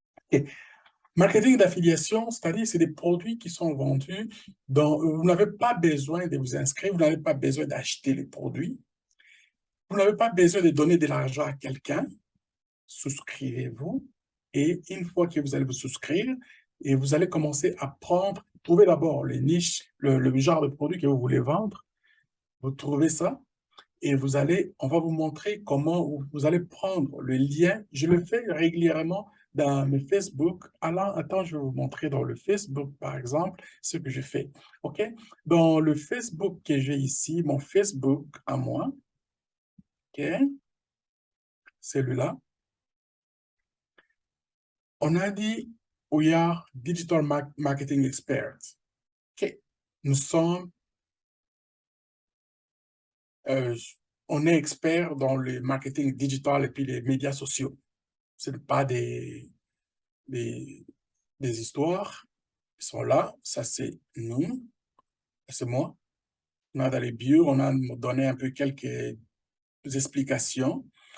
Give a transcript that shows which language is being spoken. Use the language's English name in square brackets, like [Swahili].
[French] Et marketing d'affiliation, c'est-à-dire c'est des produits qui sont vendus dont vous n'avez pas besoin de vous inscrire, vous n'avez pas besoin d'acheter les produits, vous n'avez pas besoin de donner de l'argent à quelqu'un, souscrivez-vous et une fois que vous allez vous souscrire, et vous allez commencer à trouver d'abord les niches, le genre de produit que vous voulez vendre, vous trouvez ça et on va vous montrer comment vous allez prendre le lien. Je le fais régulièrement dans mes Facebook. Attends, je vais vous montrer dans le Facebook, par exemple, ce que je fais. OK? Dans le Facebook que j'ai ici, mon Facebook à moi, OK? Celui-là. On a dit, [English] we are digital marketing experts. Okay. [French] Nous sommes, on est experts dans le marketing digital et puis les médias sociaux. Ce n'est pas des histoires qui sont là. Ça, c'est nous, c'est moi. On a dans les bio, on a donné un peu quelques explications.